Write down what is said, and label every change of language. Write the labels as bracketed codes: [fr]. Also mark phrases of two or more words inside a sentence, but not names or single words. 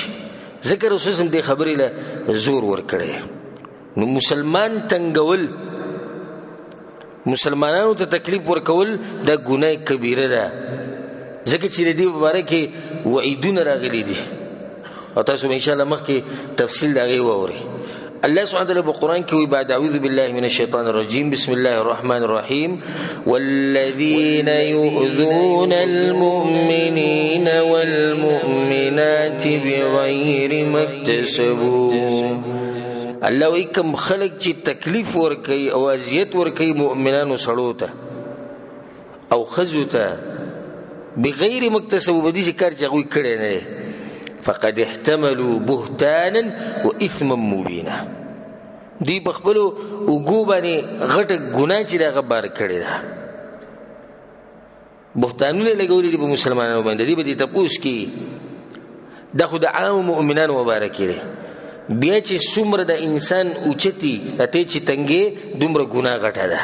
[ps] ځکه رسول وسلم دې خبرې له زور ورکړی. نو مسلمان تنګول، مسلمانانو ته تکلیف ورکول دا ګناه کبیره ده، ځکه چې د دې په باره کې وعیدونه راغلي دي او تاسو به [ar] انشاءالله [ps] مخکې تفصیل د هغې واورئ. [ar] الله سبحانه وتعالى بالقرآن كوي بعد أعوذ بالله من الشيطان الرجيم بسم الله الرحمن الرحيم والذين يؤذون المؤمنين والمؤمنات بغير ما اكتسبوا. [ps] الله وی کم خلق چې تکلیف ورکي او اذیت ورکي مؤمنانو سړو ته او ښځو ته [ar] بغیر ما اکتسبوا، [ps] بدې چې کار چې هغوی کړی نه دی، [ar] فقد احتملوا بهتانا واثما مبینا، [ps] دوی په خپلو اوږو باندې غټه ګناه چې هغه بار کړې ده. بهتانونه لګولي دي په مسلمانانو باندې، دوی به دې تپوس کړي. دا خو د عام مؤمنانو مبارکې دی. بیا چې څومره د انسان اوچتي ته چې تنګې دومره ګناه غټه ده.